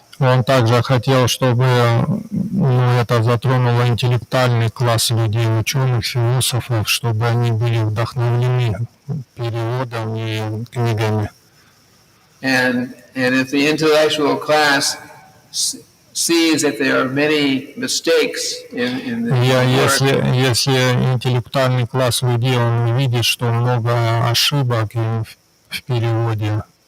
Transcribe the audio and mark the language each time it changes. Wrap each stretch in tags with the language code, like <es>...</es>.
<ru>Он также хотел, чтобы это затронуло интеллектуальный класс людей, ученых, философов, чтобы они были вдохновлены переводом и книгами.</ru> <en>And if the intellectual class sees that there are many mistakes in the work,</en> <ru>если интеллектуальный класс людей он видит, что много ошибок в переводе,</ru>